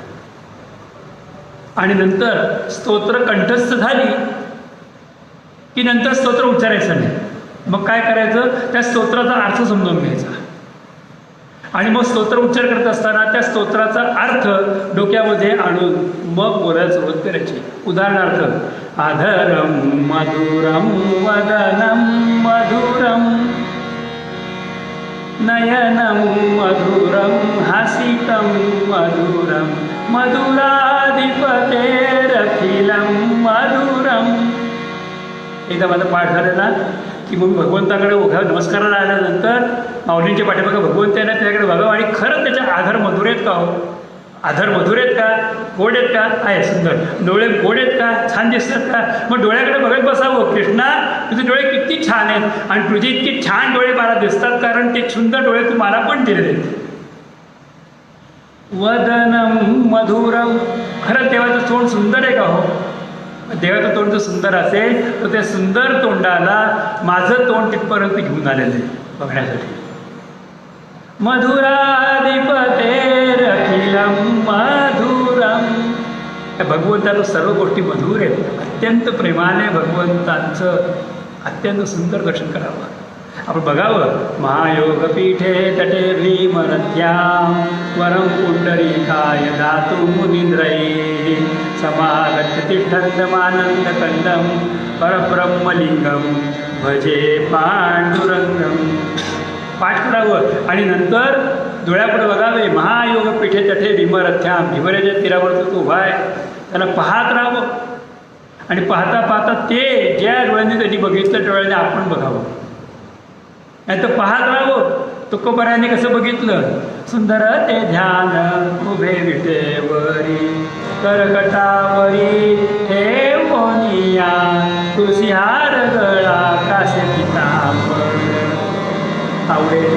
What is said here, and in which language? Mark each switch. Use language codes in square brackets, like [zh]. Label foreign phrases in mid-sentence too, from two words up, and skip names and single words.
[mr] आणि नंतर स्तोत्र कंठस्थ झाली की नंतर स्तोत्र उच्चारायचं नाही. मग काय करायचं? त्या स्तोत्राचा अर्थ समजून घ्यायचा. आणि मग स्तोत्र उच्चार करत असताना त्या स्तोत्राचा अर्थ डोक्यामध्ये आणून मग बोलायला सुरुवात करायची. उदाहरणार्थ, [sa] आधरम मधुरम वदनम मधुरम नयनम मधुरम हासितम मधुरम मधुराधिपतेरखिलम मधुरम. [mr] एकदा माझा पाठ झालेला की मग भगवंताकडे नमस्काराला आल्यानंतर माऊलींच्या पाठीमागे भगवंत आहे ना, त्याच्याकडे बघावं आणि खरंच त्याचे आधार मधुर आहेत का? हो, आधार मधुर आहेत का? गोड आहेत का? आहे सुंदर. डोळे गोड आहेत का? छान दिसतात का? मग डोळ्याकडे बघत बसावं. कृष्णा, तुझे डोळे किती छान आहेत आणि तुझे इतके छान डोळे मला दिसतात कारण ते सुंदर डोळे तू मला पण दिले आहेत. [sa] वदनम मधुरम. [mr] खरं देवाचं तोंड सुंदर आहे का? हो, देवाचं तोंड जर सुंदर असेल तर त्या सुंदर तोंडाला माझं तोंड तिथपर्यंत घेऊन आलेलं आहे बघण्यासाठी. [sa] मधुराधिपतेरखिलम मधुरम. [mr] त्या भगवंताचं सर्व गोष्टी मधुर आहेत. अत्यंत प्रेमाने भगवंतांचं अत्यंत सुंदर दर्शन करावं. आपण बघावं, [sa] महायोगपीठे तटे भीमरथ्यां वरं पुंडरीकाय दातु मुनींद्रैः समागत्य तिष्ठन्तमानन्दकन्दं परब्रह्मलिंगं भजे पांडुरंगम. [mr] पाठ करावं आणि नंतर डोळ्यापुढे बघावे, [sa] महायोगपीठे तटे भीमरथ्यां. [mr] भीमरेच्या तीरावर तो उभा आहे, त्याला पाहत राहावं. आणि पाहता पाहता ते ज्या डोळ्यांनी त्यांनी बघितलं डोळ्याने आपण बघावं. नाही तर पाहत राहावं. तुकोबऱ्याने कसं बघितलं? सुंदर ते ध्यान उभे विटेवरी करकटावरी ठेवोनिया तुळशीहार गळा कासे पितांबर आवडे